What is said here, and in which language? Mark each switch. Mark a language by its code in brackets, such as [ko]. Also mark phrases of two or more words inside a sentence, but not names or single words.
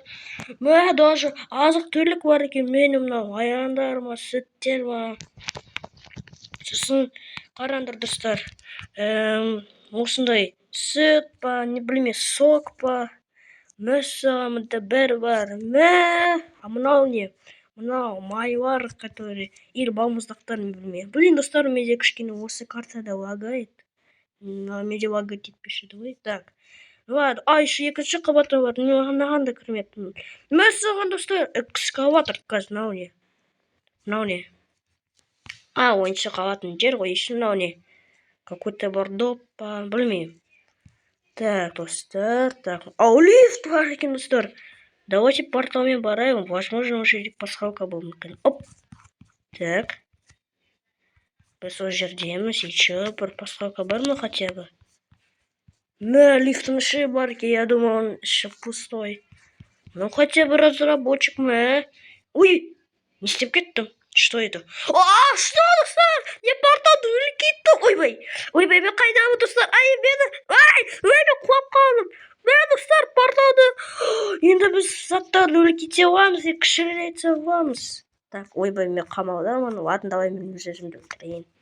[kk] Даже азық түлік бар екен. Менің мынау аяңдар ма, сүттер ма. Сосын қараңдар, достар. Осындай сүт па, не білме, сок па. Мәссаған, мұнда бәрі бар. Мынау не? Мынау майлар, [ru] которые или [kk] балмұздақтар, не білмеймін. Блин, достар, менде кішкене осы картада лагает. Менде лагает етпешеді ғой. [ru] Так. Ладно, еще [kk] екінші қабаты бар. Маған да кірмеппін. Мәссаған, достар, экскаватор қазір мынау не? Ойыншық алатын жер ғой. Еще мынау не? Какой-то бар доп па, білмеймін. Так, достар, так. Лифт бар екен, достар. Давайте порталмен барайым. [ru] Возможно, уже пасхалка был мүмкін. [kk] Оп. Так. Біз ол жердеміз. Еще бір пасхалка бар ма [ru] хотя бы? [kk] Лифтің іші бар екен. [ru] Я думал, он еще пустой. Ну, хотя бы разработчик. [kk] Ой, не істеп кеттім. [ru] Что это? Что, [kk] достар? Я порталды өліп кеттім. Ойбай, мен қайдамын, достар? Мен құлап қалдым. Достар, порталды. Енді біз заттарды өліп кете аламыз, кішірейтсе аламыз. Так, ойбай, мен қамаудамын. [ru] Ладно, давай [kk] мен өз өзімді өлтірейін.